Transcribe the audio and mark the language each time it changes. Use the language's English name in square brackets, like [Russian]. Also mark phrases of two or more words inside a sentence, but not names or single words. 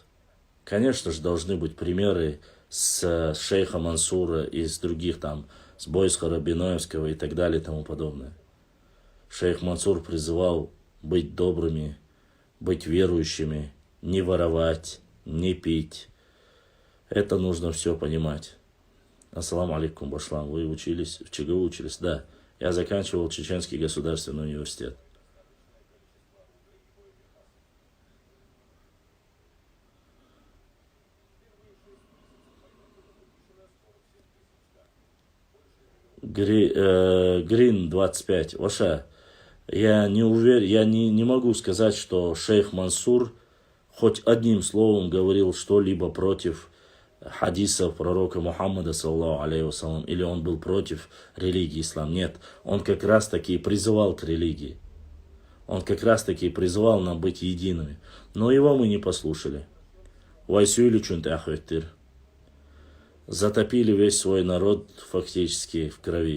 [Russian] Конечно же, должны быть примеры с шейха Мансура и с других там, с Бойсхара, Биноевского и так далее и тому подобное. Шейх Мансур призывал быть добрыми, быть верующими, не воровать, не пить. Это нужно все понимать. [Arabic] السلام عليكم, Башлам. [Russian] Вы учились, в ЧГУ учились? Да. Я заканчивал Чеченский государственный университет. Грин 25. Ваша, я не уверен, я не могу сказать, что шейх Мансур хоть одним словом говорил что-либо против хадисов пророка Мухаммада, [Arabic] صلى الله عليه وسلم, [Russian] или он был против религии ислам. Нет, он как раз таки призывал к религии. Он как раз таки призывал нам быть едиными. Но его мы не послушали. [Chechen] Вайсюили чунты ахветтир. [Russian] Затопили весь свой народ фактически в крови.